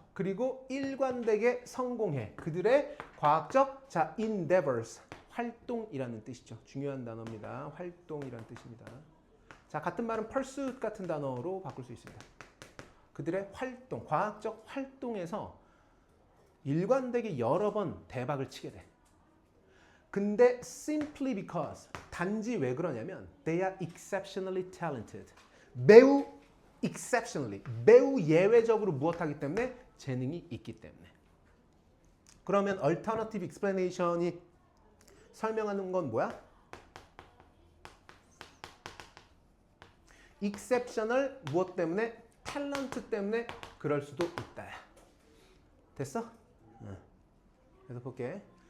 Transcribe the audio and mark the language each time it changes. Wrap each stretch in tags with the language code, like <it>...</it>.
<ko>그리고 일관되게 성공해. 그들의 과학적 endeavors. 활동이라는 뜻이죠. 중요한 단어입니다. 활동이라는 뜻입니다. 자, 같은 말은 pursuit 같은 단어로 바꿀 수 있습니다. 그들의 활동, 과학적 활동에서 일관되게 여러 번 대박을 치게 돼. 근데</ko> <en>simply because,</en> <ko>단지 왜 그러냐면</ko> <en>they are exceptionally talented.</en> <ko>매우 exceptionally, 매우 예외적으로 무엇하기 때문에? 재능이 있기 때문에. 그러면 alternative explanation이 설명하는 건 뭐야? exceptional 무엇 때문에? 탤런트 때문에 그럴 수도 있다. 됐어? 그래서 볼게.</ko>